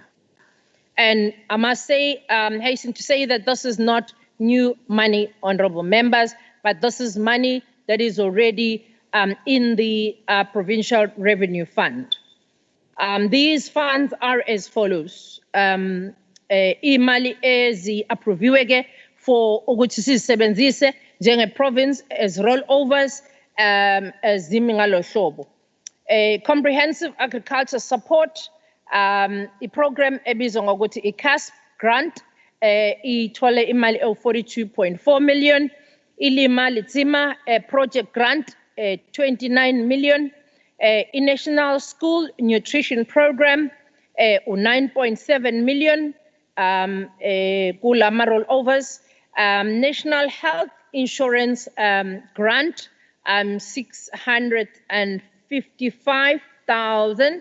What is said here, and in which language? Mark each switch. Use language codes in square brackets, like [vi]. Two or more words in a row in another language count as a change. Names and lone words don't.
[en] And I must say, hasten to say that this is not new money, honourable members, but this is money that is already in the Provincial Revenue Fund. These funds are as follows. [xh] Imali ezi-approviwe for ukuthi sizisebenzise njenge-province [en] as rollovers [xh] zimi ngalo hlobo. [en] Comprehensive agriculture support, [xh] i-program ebizwa ngokuthi i-CASP grant, ithole imali ewu-42.4 million. Ilima Litsima project grant, 29 million. I-National School Nutrition Program, 9.7 million kulama rollovers. National Health Insurance grant, 655,000.